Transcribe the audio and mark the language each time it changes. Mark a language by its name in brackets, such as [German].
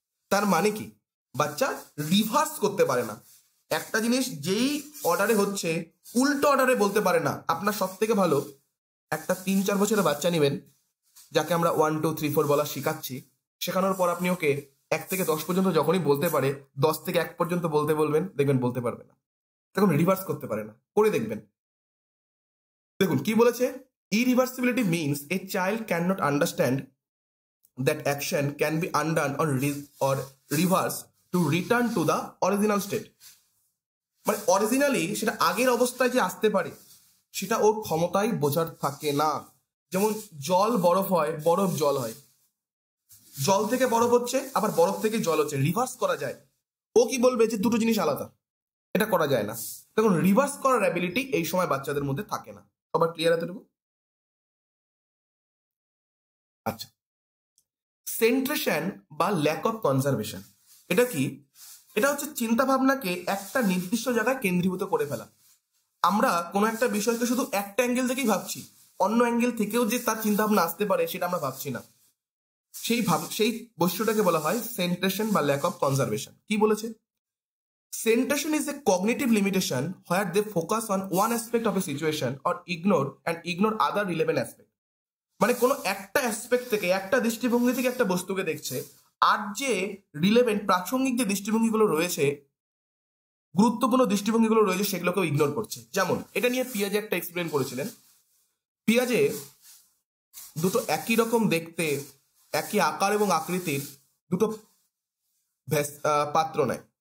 [Bangla] তার মানে কি, বাচ্চা রিভার্স করতে পারে না, একটা জিনিস যেই অর্ডারে হচ্ছে উল্টো অর্ডারে বলতে পারে না। আপনার সব থেকে ভালো একটা 3-4 বছরের বাচ্চা নেবেন, যাকে আমরা 1 2 3 4 বলা শেখাচ্ছি, শেখানোর পর আপনি ওকে 1 থেকে 10 পর্যন্ত যখনই বলতে পারে, 10 থেকে 1 পর্যন্ত বলতে বলবেন, দেখবেন বলতে পারবে না, তখন রিভার্স করতে পারে না, করে দেখবেন। দেখুন কি বলেছে, [English] Irreversibility means a child cannot understand that action can be undone or reversed to return to the original state. [Bangla] মানে অরিজিনালি সেটা আগের অবস্থায় যে আসতে পারে সেটা ওর ক্ষমতায় বোঝার থাকে না। যেমন জল বরফ হয়, বরফ জল হয়, জল থেকে বরফ হচ্ছে, আবার বরফ থেকে জল হচ্ছে, রিভার্স করা যায়। ও কি বলবে যে দুটো জিনিস আলাদা, এটা করা যায় না। তখন রিভার্স করার অ্যাবিলিটি এই সময় বাচ্চাদের মধ্যে থাকে না। সবার ক্লিয়ার এতটুকু? আচ্ছা, সেন্ট্রেশন বা ল্যাক অফ কনজারভেশন। এটা কি? এটা হচ্ছে চিন্তা ভাবনাকে একটা নির্দিষ্ট জায়গায় কেন্দ্রীভূত করে ফেলা। আমরা কোনো একটা বিষয়কে শুধু একটা অ্যাঙ্গেল থেকেই ভাবছি, অন্য অ্যাঙ্গেল থেকেও যে তার চিন্তা ভাবনা আসতে পারে সেটা আমরা ভাবছি না। সেই বস্তুটাকে বলা হয় সেন্ট্রেশন বা ল্যাক অফ কনজারভেশন। কি বলেছে? [English] Centration is a cognitive limitation where they focus on one aspect of a situation or ignore other relevant aspect. [Bangla] মানে কোনো একটা অ্যাসপেক্ট থেকে, একটা দৃষ্টিভঙ্গি থেকে একটা বস্তুকে দেখছে, আর যে রিলেভেন্ট প্রাসঙ্গিক যে দৃষ্টিভঙ্গিগুলো রয়েছে, গুরুত্বপূর্ণ দৃষ্টিভঙ্গিগুলো রয়েছে, সেগুলোকেও ইগনোর করছে। যেমন এটা নিয়ে পিয়াজে একটা এক্সপ্লেন করেছিলেন। পিয়াজে দুটো একই রকম দেখতে, একই আকার এবং আকৃতির দুটো পাত্র নেয়।